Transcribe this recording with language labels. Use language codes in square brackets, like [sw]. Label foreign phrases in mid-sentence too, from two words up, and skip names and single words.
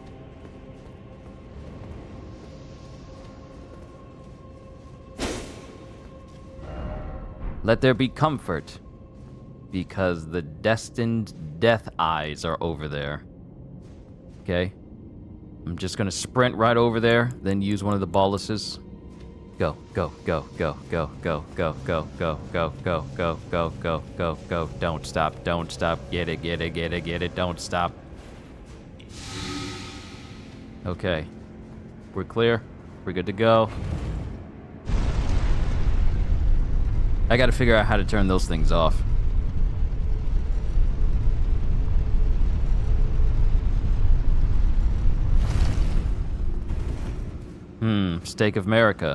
[en] Let there be comfort, because the destined death eyes are over there. Okay? I'm just gonna sprint right over there, then use one of the balluses. Go, go, go, go, go, go, go, go, go, go, go, go, go, go, go, go. Don't stop, don't stop. Get it, get it, get it, get it. Don't stop. Okay. We're clear. We're good to go. I gotta figure out how to turn those things off. Stake of America.